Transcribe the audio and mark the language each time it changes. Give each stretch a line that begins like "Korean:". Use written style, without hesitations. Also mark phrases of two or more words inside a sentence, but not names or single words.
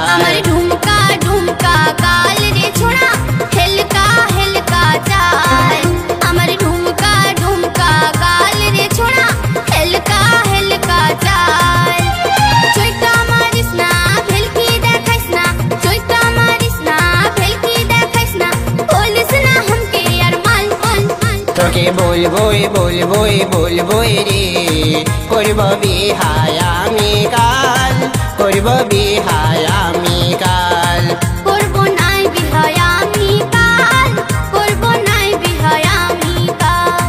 Bangla: আমার ঢুমকা ঢুমকা কাল রে ছোড়া হেলকা হেলকা চাল আমার ঢুমকা ঢুমকা কাল রে ছোড়া হেলকা হেলকা চাল চৈতা মারিস না ভেলকি দেখাইস না চৈতা মারিস না ভেলকি দেখাইস না বলিস না
Bhojpuri: हमके यार माल माल माल
Bangla: তোকে বলবোই বলবোই বলবোই রে করব বিহায় আমি কাল করব বিহায় আমি কাল করব নাই বিহায় আমি কাল করব নাই বিহায় আমি কাল